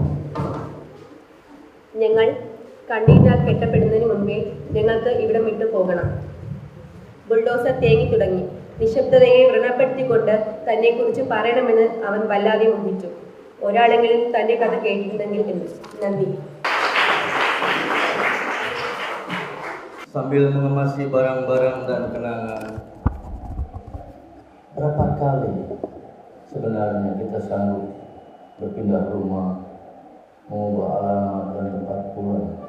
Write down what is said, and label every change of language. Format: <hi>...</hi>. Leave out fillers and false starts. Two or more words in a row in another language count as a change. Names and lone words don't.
<ml>ഞങ്ങൾ കണ്ടീനാൽ കെട്ടപ്പെടുന്നതിന് മുൻപേ ഞങ്ങൾക്ക് ഇവിടം വിട്ടു പോകണം. ബുൾഡോസർ തേങ്ങി തുടങ്ങി. നിശബ്ദതയെ വ്രണപ്പെടുത്തിക്കൊണ്ട് തന്നെക്കുറിച്ച് പറയണമെന്ന് അവൻ വല്ലാതെ മോഹിച്ചു. ഒരാളെങ്കിലും തൻ്റെ കഥ കേട്ടിട്ടുണ്ടെങ്കിൽ എന്ന്. നന്ദി.</ml> <id>Sambil mengemasi barang-barang dan kenangan, berapa kali sebenarnya kita sanggup berpindah rumah, mengubah alamat dan tempat pulang?</id>